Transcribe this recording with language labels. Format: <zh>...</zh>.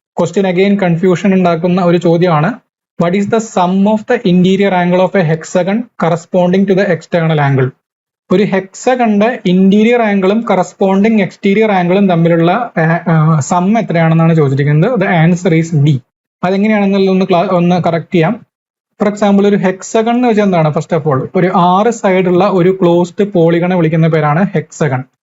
<ml>Question again confusion ഉണ്ടാക്കുന്ന ഒരു ചോദ്യമാണ്.</ml> <en>What is the sum of the interior angle of a hexagon corresponding to the external angle?</en> <ml>ഒരു ഹെക്സഗണിന്റെ interior ആംഗിളും corresponding exterior ആംഗിളും തമ്മിലുള്ള some എത്രയാണെന്നാണ് ചോദിച്ചിരിക്കുന്നത്.</ml> <en>The answer is D.</en> <ml>അതെങ്ങനെയാണെന്നുള്ള ഒന്ന് കറക്റ്റ് ചെയ്യാം. ഫോർ എക്സാമ്പിൾ ഒരു ഹെക്സഗൺ എന്ന് വെച്ചാൽ എന്താണ്? ഫസ്റ്റ് ഓഫ് ഓൾ ഒരു 6 സൈഡുള്ള ഒരു ക്ലോസ്ഡ് പോളിഗണെ വിളിക്കുന്ന പേരാണ് ഹെക്സഗൺ.</ml>